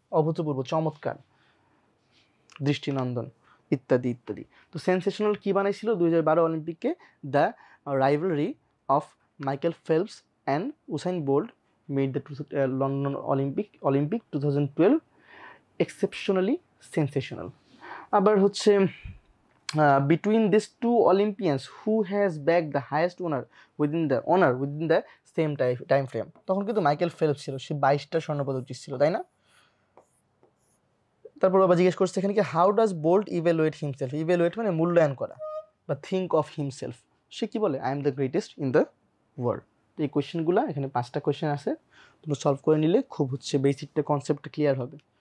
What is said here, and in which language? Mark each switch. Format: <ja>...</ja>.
<bn>অভূতপূর্ব, চমৎকার, দৃষ্টিনন্দন ইত্যাদি ইত্যাদি। তো sensational key বানাইছিল 2012 অলিম্পিককে?</bn> <en>The rivalry of Michael Phelps and Usain Bolt made the London Olympic 2012 exceptionally sensational.</en> <bn>আবার হচ্ছে</bn> <en>between these two Olympians who has bagged the highest honor within the same time frame,</en> <bn>তখন কিন্তু Michael Phelps ছিল, সে 22টা স্বর্ণপদক জিতছিল, তাই না? তারপর আবার জিজ্ঞেস করছে এখানে কি,</bn> <en>How does Bolt evaluate himself?</en> <bn>Evaluate মানে মূল্যায়ন করা, বা</bn> <en>Think of himself.</en> <bn>সে কি বলে?</bn> <en>I am the greatest in the world.</en> <bn>তো এই কোয়েশ্চেনগুলো এখানে 5টা কোয়েশ্চেন আছে, তোমরা সলভ করে নিলে খুব হচ্ছে বেসিকটা কনসেপ্টটা ক্লিয়ার হবে।</bn>